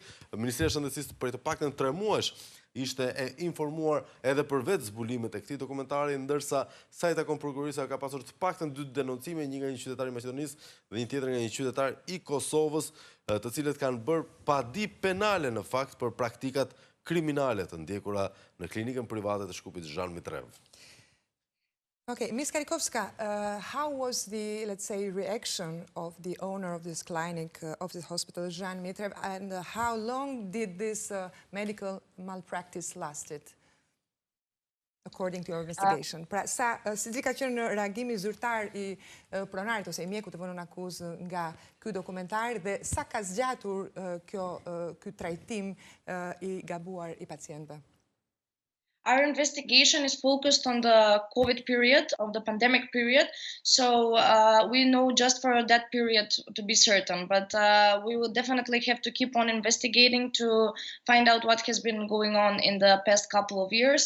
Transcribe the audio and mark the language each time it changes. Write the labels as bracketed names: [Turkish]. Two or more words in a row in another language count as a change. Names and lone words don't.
[Albanian] Ministria e Shëndetësisë për të paktën 3 muajsh ishte e informuar edhe për vetë zbulimet e këtij dokumentari, ndërsa sa I takon prokurorisë ka pasur të paktën 2 denoncime, një nga një qytetar I Maqedonisë dhe një tjetër nga një qytetar I Kosovës, të cilët kanë bërë padi penale në fakt për praktikat kriminale të ndjekura në klinikën private të Shkupit Jean Mitrev. [English] Okay, Ms. Chadikovska, how was the, let's say, reaction of the owner of this clinic, of this hospital, Jean Mitrev, and how long did this medical malpractice lasted, according to your investigation? [Albanian] Pra, si ka qenë reagimi zyrtar I pronarit ose I mjekut të vënë në akuzë nga ky dokumentar dhe sa ka zgjatur ky trajtim I gabuar I pacientëve? [English] Our investigation is focused on the COVID period, of the pandemic period, so we know just for that period to be certain, but we will definitely have to keep on investigating to find out what has been going on in the past couple of years.